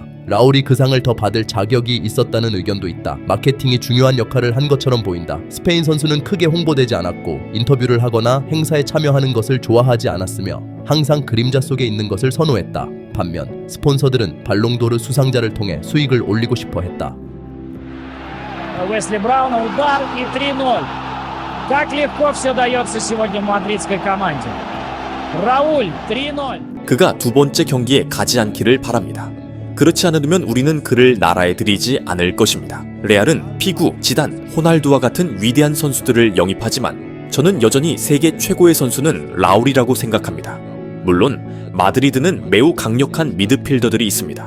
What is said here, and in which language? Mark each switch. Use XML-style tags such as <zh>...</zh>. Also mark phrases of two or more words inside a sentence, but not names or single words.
<ko>라울이 그 상을 더 받을 자격이 있었다는 의견도 있다. 마케팅이 중요한 역할을 한 것처럼 보인다. 스페인 선수는 크게 홍보되지 않았고 인터뷰를 하거나 행사에 참여하는 것을 좋아하지 않았으며 항상 그림자 속에 있는 것을 선호했다. 반면 스폰서들은 발롱도르 수상자를 통해 수익을 올리고 싶어 했다.</ko> <ru>Уэсли Брауна удар и 3-0. Как легко все дается сегодня мадридской команде. Рауль 3-0.</ru> <ko>그가 2번째 경기에 가지 않기를 바랍니다. 그렇지 않으면 우리는 그를 나라에 들이지 않을 것입니다. 레알은 피구, 지단, 호날두와 같은 위대한 선수들을 영입하지만 저는 여전히 세계 최고의 선수는 라울이라고 생각합니다. 물론 마드리드는 매우 강력한 미드필더들이 있습니다.</ko>